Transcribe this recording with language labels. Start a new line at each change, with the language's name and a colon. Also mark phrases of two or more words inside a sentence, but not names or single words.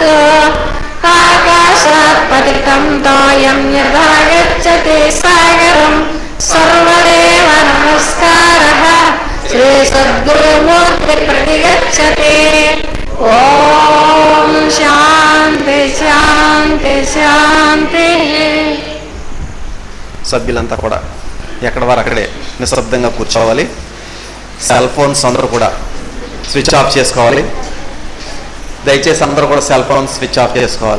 Sanskrit: आकाशात् पतितं तोयं यथा गच्छति सागरं सर्वदेव नमस्कारः श्री सद्गुरुमूर्ति प्रतिगच्छति। ओम शांति शांति शांति।
Telugu: సభ్యులంతా కూడా ఎక్కడ వారు అక్కడే నిశ్శబ్దంగా కూర్చోవాలి. సెల్ ఫోన్స్ అందరూ కూడా స్విచ్ ఆఫ్ చేసుకోవాలి. దయచేసి అందరూ కూడా సెల్ ఫోన్ స్విచ్ ఆఫ్ చేసుకోవాలి.